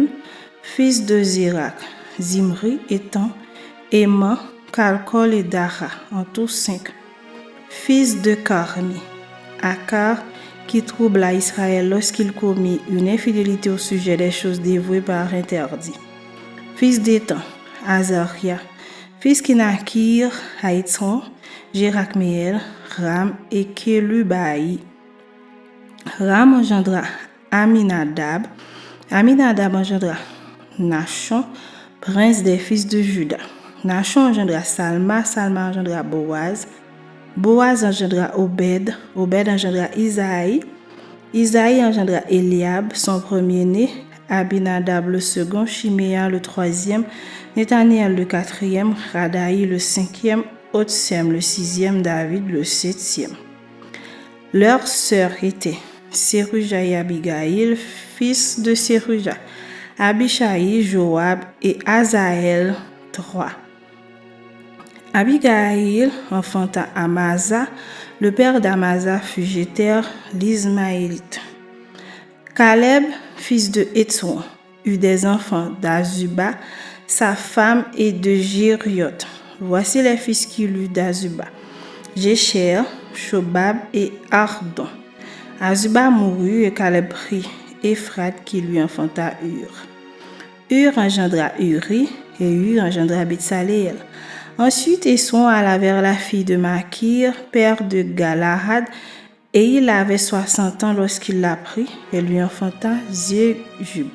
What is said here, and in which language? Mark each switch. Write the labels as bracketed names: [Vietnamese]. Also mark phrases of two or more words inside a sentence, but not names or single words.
[French] Fils de Zérak, Zimri, Étan, Éman, Kalkol et Dara, en tout 5. Fils de Carmi, Akar, qui troubla Israël lorsqu'il commit une infidélité au sujet des choses dévouées par interdit. Fils d'Étan, Azaria. Fils qui naquirent à Hétzron, Jérakméel, Ram et Kelubaï. Ram engendra Aminadab. Aminadab engendra Nachon, prince des fils de Juda. Nachon engendra Salma. Salma engendra Boaz. Boaz engendra Obed. Obed engendra Isaïe. Isaïe engendra Eliab, son premier-né. Abinadab le second. Chiméa le troisième. Nathaniel le quatrième. Radaï le cinquième. Otsem le sixième. David le septième. Leurs sœurs étaient Séruja et Abigaïl, fils de Séruja, Abishai, Joab et Azaël, 3. Abigaïl enfanta Amasa. Le père d'Amasa fut Jéter, l'Ismaélite. Caleb, fils de Hétzron, eut des enfants d'Azuba, sa femme, et de Jériot. Voici les fils qu'il eut d'Azuba: Jécher, Shobab et Ardon. Azuba mourut et Caleb prit Ephrat qui lui enfanta Hur. Hur engendra Uri et Hur engendra Betsaléel. Ensuite, Esron alla vers la fille de Makir, père de Galahad, et il avait 60 ans lorsqu'il la prit et lui enfanta Zégub.